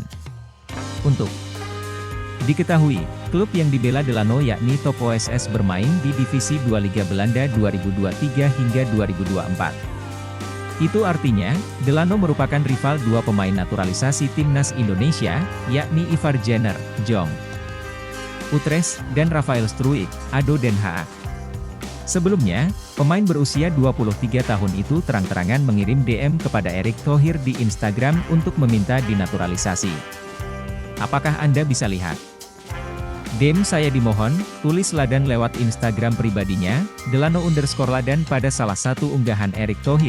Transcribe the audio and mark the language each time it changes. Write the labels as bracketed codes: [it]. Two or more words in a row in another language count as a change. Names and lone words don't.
[id] Untuk diketahui, klub yang dibela Delano yakni Top OSS bermain di Divisi 2 Liga Belanda 2023 hingga 2024. Itu artinya, Delano merupakan rival dua pemain naturalisasi Timnas Indonesia, yakni Ivar Jenner, Jong Utrecht, dan Rafael Struijk, ADO Den Haag. Sebelumnya, pemain berusia 23 tahun itu terang-terangan mengirim DM kepada Erick Thohir di Instagram untuk meminta dinaturalisasi. Apakah Anda bisa lihat? DM saya dimohon, tulis Ladan lewat Instagram pribadinya, Delano_Ladan pada salah satu unggahan Erick Thohir.